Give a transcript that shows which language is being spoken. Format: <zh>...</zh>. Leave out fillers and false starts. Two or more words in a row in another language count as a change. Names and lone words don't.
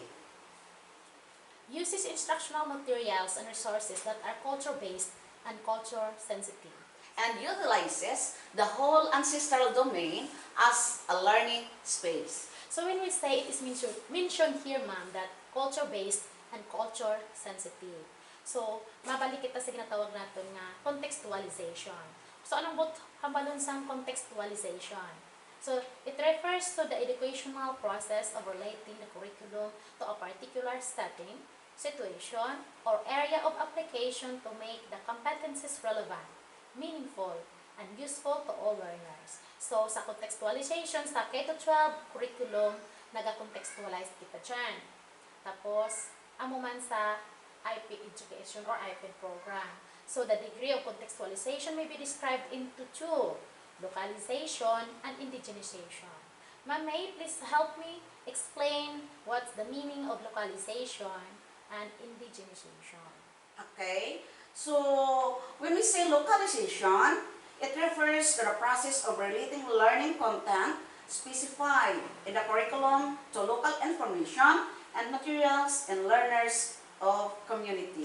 <en>Uses instructional materials and resources that are culture-based and culture-sensitive. And utilizes the whole ancestral domain as a learning space. So when we say it is mentioned here, ma'am, that culture-based and culture-sensitive. So,</en> <hil>mabalik kita sa ginatawag natin nga contextualization. So, anong hambalon sa contextualization?</hil> <en>So, it refers to the educational process of relating the curriculum to a particular setting, situation, or area of application to make the competencies relevant, meaningful, and useful to all learners. So,</en> <hil>sa contextualization, sa K-12 curriculum, nag-contextualize kita dyan. Tapos, amo man sa</hil> <en>IP education or IPED program. So, the degree of contextualization may be described into two, localization and indigenization. Ma'am, may you please help me explain what's the meaning of localization and indigenization? Okay, so when we say localization, it refers to the process of relating learning content specified in the curriculum to local information and materials and learners of community.</en>